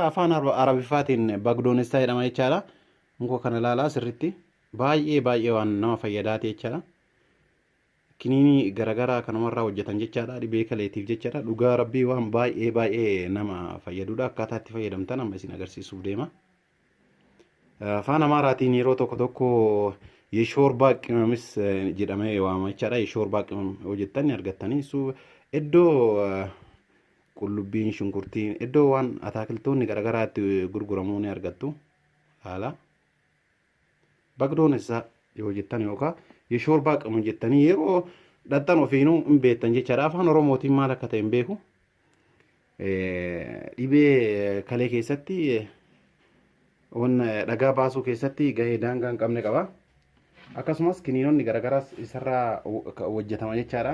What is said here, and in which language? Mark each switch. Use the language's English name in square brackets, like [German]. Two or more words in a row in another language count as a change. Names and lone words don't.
[Oromo] Afaan arabiffaatiin bagdoonessaa jedhama jechaadha. Muka kana ilaalaa sirriitti baay'ee waan nama fayyadaati jechaadha. Kiniinii garaagaraa kanumarraa hojjetan jechaadha. Dhibee kaleetiif jechaadha. Dhugaa rabbii waan baay'ee nama fayyadudha. Akkaataa itti fayyadamtan amma isin agarsiisuuf deema. Afaan Amaaraatiin yeroo tokko [Amharic] የሾርባ ቅመምስ [Oromo] jedhamee waamama jechaadha. [Amharic] የሾርባ ቅመም [Oromo] hojjettanii argattanii iddoo qullubbiin shunkurtiin iddoo waan ataakiltoonni garaagaraa itti gurguramuu ni argattu. Haala bagdoonessaa yoo jettan yookaan [Amharic] የሾርባ ቅመም [Oromo] jettanii yeroo dhadhan ofiinuu hin beektan jechaadha. Afaan Oromootiin maal akka ta'e hin beeku. Dhibee kalee keessatti waan dhagaa baasuu keessatti gahee daangaa hin qabne qaba. Akkasumas kiniinonni garaagaraas isarraa hojjetama jechaadha.